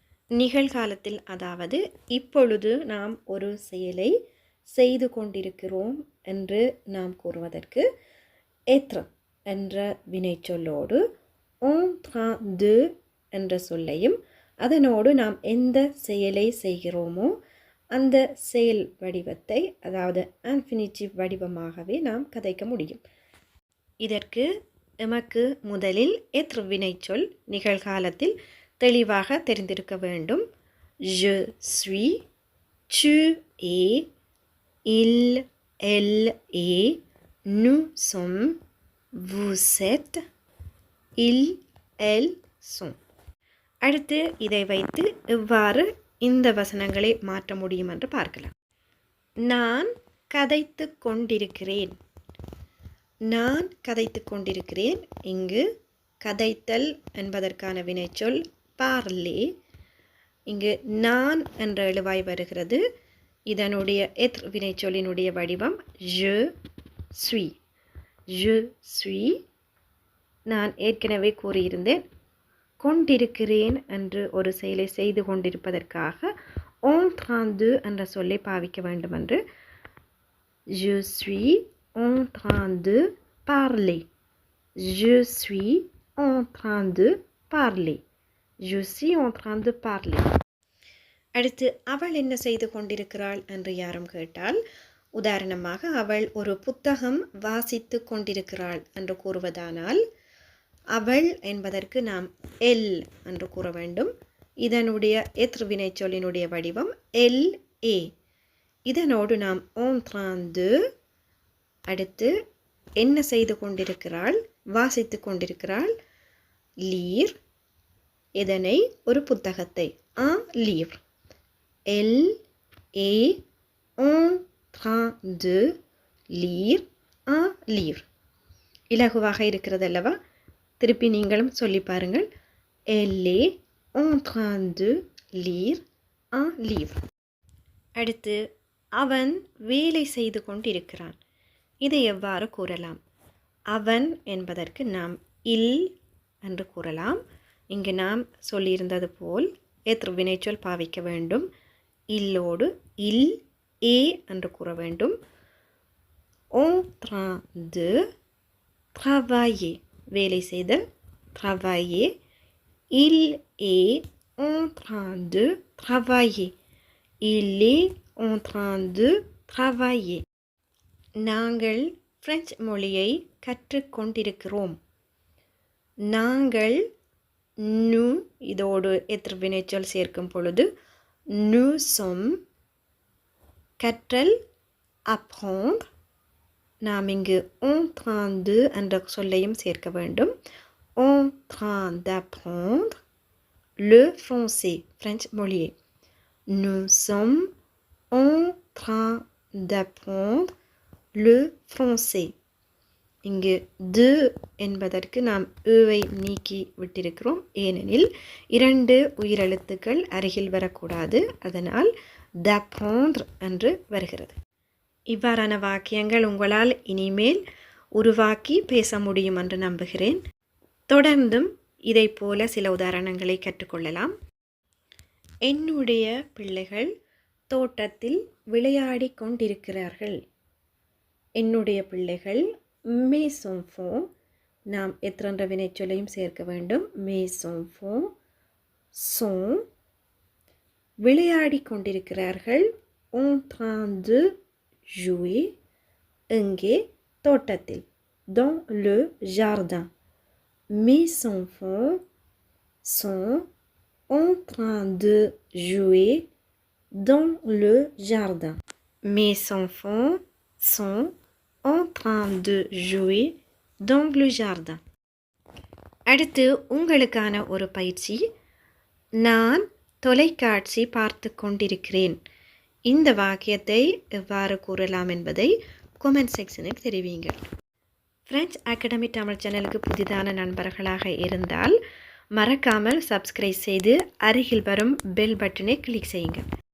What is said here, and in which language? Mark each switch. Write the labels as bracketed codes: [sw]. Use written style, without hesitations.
[ta] நிகழ்காலத்தில், அதாவது இப்பொழுது நாம் ஒரு செயலை செய்து கொண்டிருக்கிறோம் என்று நாம் கூறுவதற்கு être என்ற வினைச்சொல்லோடு [fr] en train de [ta] என்ற சொல்லையும் அதனோடு நாம் எந்த செயலை செய்கிறோமோ அந்த செயல் வடிவத்தை, அதாவது இன்ஃபினிட்டிவ் வடிவமாகவே நாம் கதைக்க முடியும். இதற்கு எமக்கு முதலில் être வினைச்சொல் நிகழ்காலத்தில் தெளிவாக தெரிந்திருக்க வேண்டும். [fr] je suis, tu es, il, elle est, nous sommes, vous êtes, ils, elles sont. [ta] அடுத்து இதை வைத்து எவ்வாறு இந்த வசனங்களை மாற்ற முடியும் என்று பார்க்கலாம். நான் கதைத்து கொண்டிருக்கிறேன். நான் கதைத்து கொண்டிருக்கிறேன். இங்கு கதைத்தல் என்பதற்கான வினைச்சொல் parler. இங்கு நான் என்ற எழுவாய் வருகிறது. இதனுடைய être வினைச்சொல்லினுடைய வடிவம் [fr] je suis. je suis. [ta] நான் ஏற்கனவே கூறியிருந்தேன், கொண்டிருக்கிறேன் என்று ஒரு செயலை செய்து கொண்டிருப்பதற்காக en train de என்ற சொல்லை பாவிக்க வேண்டும் என்று. [fr] je suis en train de parler. je suis en train de parler. je suis en train de parler. [ta] அடுத்து அவள் என்ன செய்து கொண்டிருக்கிறாள் என்று யாரும் கேட்டால், உதாரணமாக அவள் ஒரு புத்தகம் வாசித்து கொண்டிருக்கிறாள் என்று கூறுவதானால் அவள் என்பதற்கு நாம் எல் என்று கூற வேண்டும். இதனுடைய être வினைச்சொல்லினுடைய வடிவம் எல் ஏ. இதனோடு நாம் [fr] en train de, [ta] அடுத்து என்ன செய்து கொண்டிருக்கிறாள், வாசித்து கொண்டிருக்கிறாள், lire, இதனை ஒரு புத்தகத்தை [fr] un livre. elle est en train de lire un livre. [ta] இலகுவாக இருக்கிறது அல்லவா? திருப்பி நீங்களும் சொல்லி பாருங்கள். [fr] elle est en train de lire un livre. [ta] அடுத்து அவன் வேலை செய்து கொண்டிருக்கிறான். இதை எவ்வாறு கூறலாம்? அவன் என்பதற்கு நாம் il என்று கூறலாம். இங்கு நாம் சொல்லியிருந்தது போல் être வினைச்சொல் பாவிக்க வேண்டும். இல்லோடு [fr] il est [ta] என்று கூற வேண்டும். [fr] en train de travailler, [ta] வேலை செய்தல், [fr] travailler. il est en train de travailler. il est en train de travailler. [ta] நாங்கள் பிரெஞ்சு மொழியை கற்றுக்கொண்டிருக்கிறோம். நாங்கள் nous இதோடு être வினைச்சொல் சேர்க்கும் பொழுது [fr] nous sommes. [ta] கற்றல் apprendre. நாம் இங்கு [fr] en train de [ta] என்ற சொல்லையும் சேர்க்க வேண்டும். [fr] en train d'apprendre le français, [ta] French மொழியை. [fr] nous sommes en train d'apprendre le français. [ta] இங்கு de என்பதற்கு நாம் ஏவை நீக்கி விட்டிருக்கிறோம். ஏனெனில் 2 உயிரெழுத்துக்கள் அருகில் வரக்கூடாது. அதனால் d'apprendre என்று வருகிறது. இவ்வாறான வாக்கியங்கள் உங்களால் இனிமேல் உருவாக்கி பேச முடியும் என்று நம்புகிறேன். தொடர்ந்தும் இதை போல சில உதாரணங்களை கற்றுக்கொள்ளலாம். என்னுடைய பிள்ளைகள் தோட்டத்தில் விளையாடி கொண்டிருக்கிறார்கள். என்னுடைய பிள்ளைகள் [fr] mes enfants, [ta] நாம் என்ற வினைச்சொல்லையும் சேர்க்க வேண்டும். [fr] mes enfants sont. [ta] விளையாடி கொண்டிருக்கிறார்கள் [fr] en train de jouer, [ta] எங்கே? தோட்டத்தில், [fr] dans le jardin. mes enfants sont en train de jouer dans le jardin. mes enfants sont en train de jouer dans le jardin. [ta] அடுத்து உங்களுக்கான ஒரு பயிற்சி. நான் தொலைக்காட்சி பார்த்து கொண்டிருக்கிறேன். இந்த வாக்கியத்தை எவ்வாறு கூறலாம் என்பதை கொமெண்ட் செக்ஷனில் தெரிவியுங்கள். ஃப்ரெஞ்ச் அகாடமி தமிழ் சேனலுக்கு புதிதான நண்பர்களாக இருந்தால் மறக்காமல் சப்ஸ்கிரைப் செய்து அருகில் வரும் பெல் பட்டனை கிளிக் செய்யுங்கள்.